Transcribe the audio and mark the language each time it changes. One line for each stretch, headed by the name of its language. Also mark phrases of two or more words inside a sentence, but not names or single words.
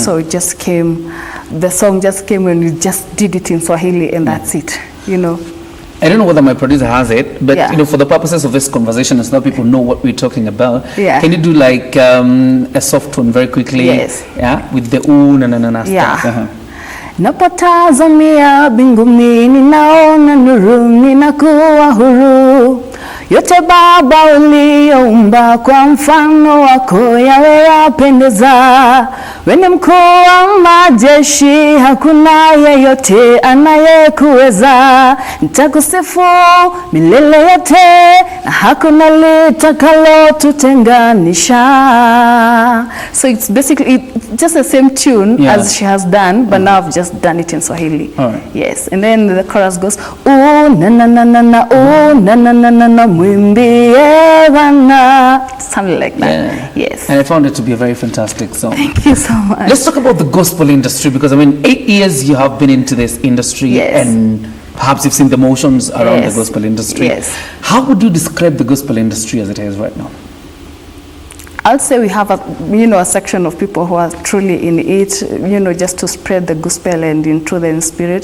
English: So it just came, the song just came when we just did it in Swahili, and that's it. you know. I don't know whether my producer has it, but Yeah. you know, for the purposes of this conversation, so that people know what we're talking about, Yeah. can you do like a soft one very quickly? Yes. Yeah, with the ooh na na na na Yeah. stuff. Uh-huh.
Swahili: Napotazamia mbinguni ninaona nuru, ninakuwa huru. Yote Baba uliyoumba kwa mfano wako yawe yapendeza. Wewe ni mkuu wa majeshi, hakuna yeyote anayekuweza. Nitakusifu milele yote, na hakuna litakalo tutenganisha.
English: So it's basically just the same tune as she has done, but now I've just done it in Swahili. All right. Yes, and then the chorus goes, ooh na na na na na, ooh na na na na na,
Swahili: mwimbie Bwana.
English: Something like that. Yeah. Yes. And I found it to be a very fantastic song. Thank you so much. Let's talk about the gospel industry, because I mean, 8 years you have been into this industry, Yes. and perhaps you've seen the motions around Yes. the gospel industry. Yes. How would you describe the gospel industry as it is right now? I'll say we have a section of people who are truly in it, just to spread the gospel and in truth and in spirit.